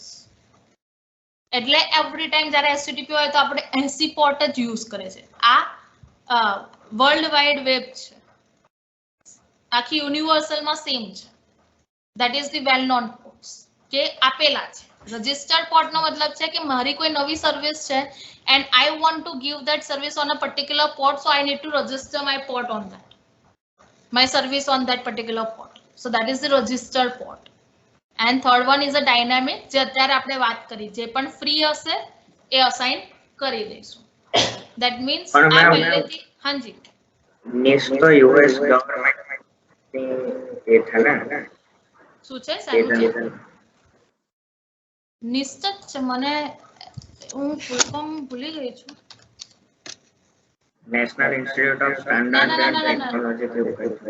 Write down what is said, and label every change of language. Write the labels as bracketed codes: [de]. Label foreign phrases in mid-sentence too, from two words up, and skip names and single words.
[gu] એટલે [en] every time [gu] જ્યારે HTTP હોય તો આપણે 80 પોર્ટ જ યુઝ કરે છે. આ [en] world wide web [gu] છે, આખી યુનિવર્સલમાં સેમ છે. [en] that is the well known ports [gu] કે આપેલા છે. રજિસ્ટર્ડ પોર્ટ નો મતલબ છે કે મારી કોઈ નવી સર્વિસ છે [en] and I want to give that service on a particular port, so I need to register my port on that, my service on that particular port. So that is the registered port. And third one is a dynamic, [gu] જે અત્યારે આપણે વાત કરી, જે પણ ફ્રી હશે એ અસાઇન કરી દઈશું. [en] That means [gu] આ પહેલેથી હાજી NIST તો US ગવર્નમેન્ટ ની એ છે ને શું છે સાહેબ? NIST છે, મને હું [en] full form [gu] ભૂલી ગઈ છું. નેશનલ ઇન્સ્ટિટ્યૂટ ઓફ સ્ટાન્ડર્ડ એન્ડ ટેકનોલોજી.